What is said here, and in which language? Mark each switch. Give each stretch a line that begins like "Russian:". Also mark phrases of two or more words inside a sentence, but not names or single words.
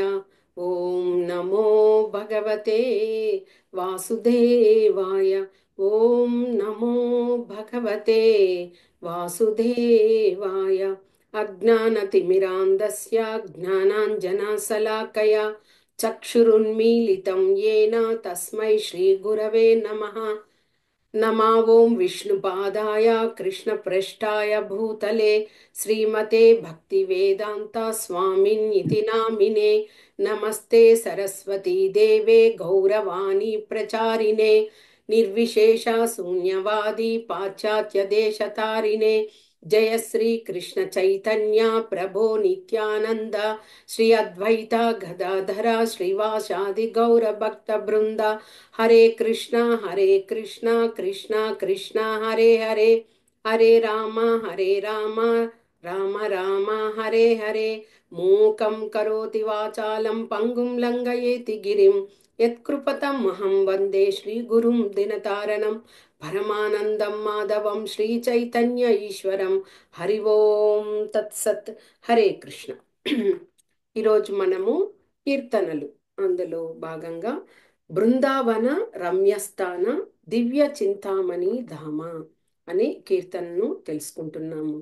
Sanskrit: ॐ नमो भगवते वासुदेवाय. ॐ नमो भगवते वासुदेवाय. अज्ञानतिमिरान्धस्य ज्ञानाञ्जनशलाकया चक्षुरुन्मीलितं येन तस्मै श्रीगुरवे नमः. नमा ओं विष्णुपादाय कृष्णप्रेष्ठाय भूतले श्रीमते भक्तिवेदान्ता स्वामिन्निति नामिने। नमस्ते सरस्वती देवे गौरवाणी प्रचारिणे निर्विशेषा शून्यवादी पाश्चात्य देशतारिणे। जय श्री कृष्ण चैतन्य प्रभो नित्यानंद श्री अद्वैता गदाधरा श्रीवासादि गौर भक्त वृंदा। हरे कृष्णा कृष्णा कृष्णा हरे हरे, हरे राम राम राम हरे हरे। मूकं करोति वाचालं पंगुं लंघयेति गिरिं यत्कृपतमहं वन्दे श्रीगुरुं दिनतारणं परमानन्दं माधवं श्रीचैतन्य ఈశ్వరం। हरि ॐ तत्सत्। हरे कृष्ण।
Telugu: ఈరోజు మనము కీర్తనలు అందులో భాగంగా బృందావన రమ్యస్థాన దివ్య చింతామణి ధామ అనే కీర్తనను తెలుసుకుంటున్నాము।